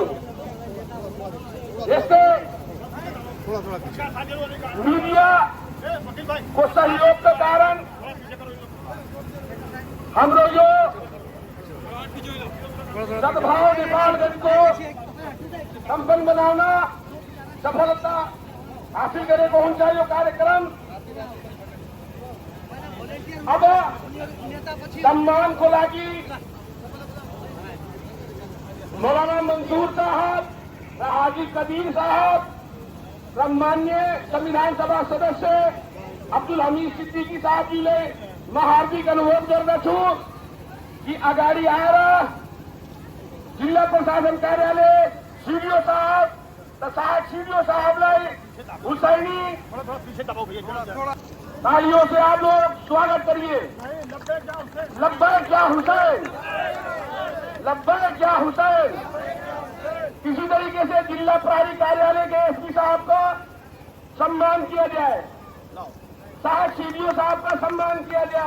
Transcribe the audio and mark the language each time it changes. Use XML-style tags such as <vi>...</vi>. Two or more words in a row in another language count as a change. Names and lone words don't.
<ne>यस्तै मिडियाको सहयोगका कारण हाम्रो यो सद्भाव नेपालगञ्जको सम्पन्न बनाउन सफलता हासिल गरेको हुन्छ यो कार्यक्रम। अब सम्मानको लागि मौलाना मंसूर साहब र हाजी कदीर साहब र मान्य संविधान सभा सदस्य अब्दुल हमीद सिद्दीकी साहबजीले म हार्दिक अनुरोध गर्दछु कि अगाडि आएर जिल्ला प्रशासन कार्यालय सीडीओ साहब र सहायक सीडीओ साहबलाई</ne> <hi>हुसैनी तालियों से आप लोग स्वागत करिए।</hi> <ar>لبيك يا حسين، لبيك يا حسين.</ar> <hi>इसी तरीके से जिला प्रहरी कार्यालय के एसपी साहब का सम्मान किया जाए, सहायक सीडीओ साहब का सम्मान किया जाए।</hi>